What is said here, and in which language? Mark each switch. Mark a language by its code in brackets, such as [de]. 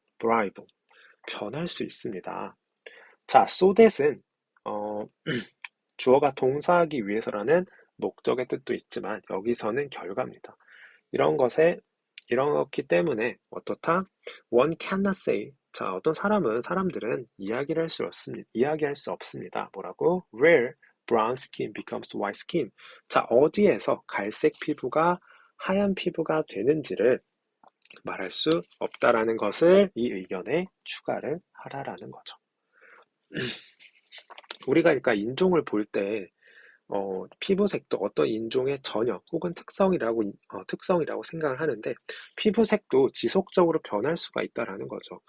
[ko] variable 변할 수 있습니다. 자, so that은 주어가 동사하기 위해서라는 목적의 뜻도 있지만 여기서는 결과입니다. 이렇기 때문에 어떻다? [en] One cannot say. [ko] 자, 어떤 사람들은 이야기할 수 없습니다. 뭐라고? [en] Where brown skin becomes white skin. [ko] 자, 어디에서 갈색 피부가 하얀 피부가 되는지를 말할 수 없다라는 것을 이 의견에 추가를 하라라는 거죠. 우리가 그러니까 인종을 볼 때 피부색도 어떤 인종의 전형 혹은 특성이라고 생각을 하는데 피부색도 지속적으로 변할 수가 있다라는 거죠.